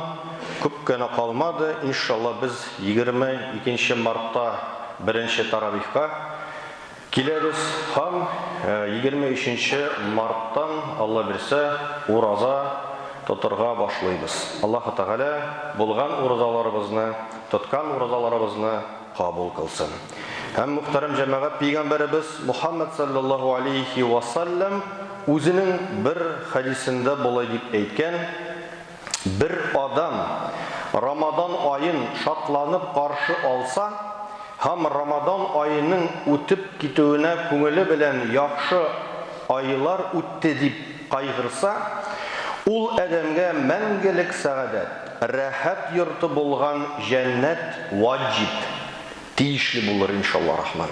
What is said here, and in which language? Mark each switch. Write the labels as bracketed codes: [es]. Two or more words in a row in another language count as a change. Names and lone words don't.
[tt] Күп кенә калмады, иншалла без 22 мартта 1-нче таравихка киләбез һәм 23 марттан Алла бирсә ураза тотырга башлыйбыз. Аллаһ Тәгалә булган уразаларыбызны, тоткан уразаларыбызны кабул кылсын. Һәм мөхтәрәм җәмәгать, пәйгамбәребез Мухаммад [ar] صلى الله عليه وسلم [tt] үзенең бер хадисендә булай дип әйткән: бер адам Рамадан аен шатланып каршы алса һәм Рамадан аеның үтеп китүенә күңеле белән яхшы айлар үтте дип кайгырса, ул адәмгә мәңгелек сәгадәт, рәхәт йорты булган җәннәт ваҗиб, тиешле булыр [ar] إن شاء الله رحمن.